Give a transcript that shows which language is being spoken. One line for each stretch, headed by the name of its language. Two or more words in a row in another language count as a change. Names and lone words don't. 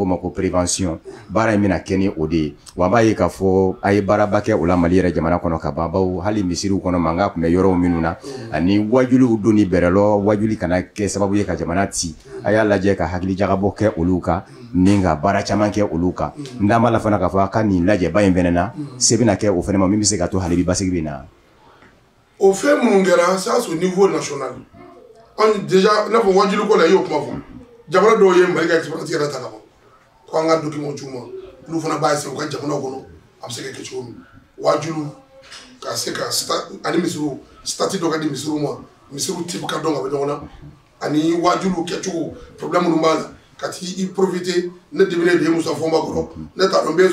Bambara: ma ko prévention baara in bɛna kɛ ni o de ye wa an b'a ye k'a fɔ a ye baaraba kɛ o la Mali yɛrɛ jamana kɔnɔ ka ban bawo hali misiriw kɔnɔ mankan kun bɛ yɔrɔw minnu na ani wajuliw donni bɛrɛlɔ wajuli kana kɛ sababu ye ka jamana ci a y'a lajɛ ka hakilijagabɔ kɛ olu kan ni ka baara caman kɛ olu kan n da b'a la fana k'a fɔ a ka nin lajɛba in fɛnɛ na se bɛna kɛ o fɛnɛ ma min bɛ se ka to hali bi basigi bɛ na.
French: Au fait
Bambara: mun kɛra
French: ça c'est au niveau national on déjà
Bambara: n'a fɔ wajilu ko la y'o kuma fɔ jamana dɔw ye Mali ka expérience yɛrɛ ta ka bɔ ko an ka document c'u ma olu fana b'a essayer u ka jamana kɔnɔ a bɛ se ka kɛ cogo min wajilu ka se ka ani misiriw statut dɔ ka di misiriw ma misiriw type ka dɔn ka bɔ ɲɔgɔn na ani wajilu kɛcogo problème minnu b'a la ka t'i profiter ne demine de ye Musa Fɔnba kɔrɔ ne t'a dɔn n bɛ